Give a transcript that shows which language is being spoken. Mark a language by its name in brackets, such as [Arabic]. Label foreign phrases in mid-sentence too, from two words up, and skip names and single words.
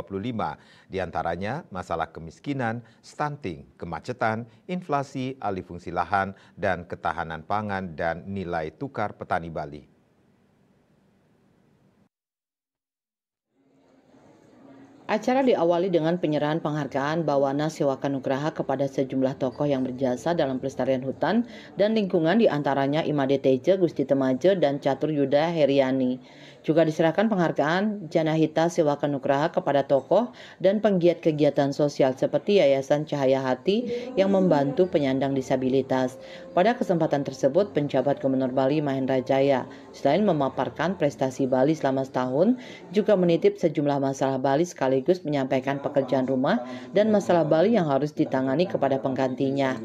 [Indonesian] Di antaranya masalah kemiskinan, stunting, kemacetan, inflasi, alih fungsi lahan, dan ketahanan pangan dan nilai tukar petani Bali. Acara diawali dengan penyerahan penghargaan Bawana Sewaka Nugraha kepada sejumlah tokoh yang berjasa dalam pelestarian hutan dan lingkungan, diantaranya Imade Teje, Gusti Temaje, dan Catur Yuda Heriani. Juga diserahkan penghargaan Janahita Sewaka Nugraha kepada tokoh dan penggiat kegiatan sosial seperti Yayasan Cahaya Hati yang membantu penyandang disabilitas. Pada kesempatan tersebut, penjabat Gubernur Bali Mahendra Jaya selain memaparkan prestasi Bali selama setahun, juga menitip sejumlah masalah Bali sekaligus menyampaikan pekerjaan rumah dan masalah Bali yang harus ditangani kepada penggantinya.